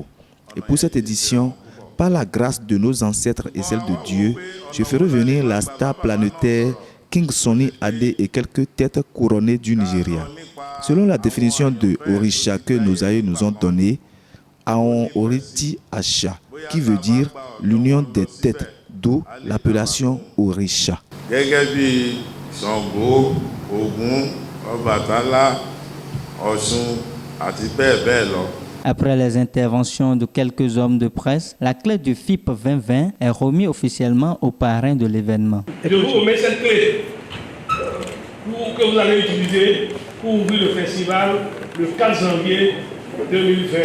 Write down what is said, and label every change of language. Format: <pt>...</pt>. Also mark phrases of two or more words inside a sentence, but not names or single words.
<fr>Et pour cette édition, par la grâce de nos ancêtres et celle de Dieu, je ferai venir la star planétaire King Sunny Adé et quelques têtes couronnées du Nigeria. Selon la définition de Orisha que nos aïeux nous ont donnée,</fr> <yo>Aon Oriti Asha,</yo> <fr>qui veut dire l'union des têtes, d'où l'appellation Orisha.</fr> <yo>gẹ́gẹ́ bí Ṣàngó, Ògún, Ọbàtálá, Ọ̀ṣun àti bẹ́ẹ̀ bẹ́ẹ̀ lọ.</yo> <fr>Après les interventions de quelques hommes de presse, la clé du FIP 2020 est remise officiellement aux parrains de l'événement. Je vous remets cette clé que vous allez utiliser pour ouvrir le festival le 4 janvier 2020.</fr>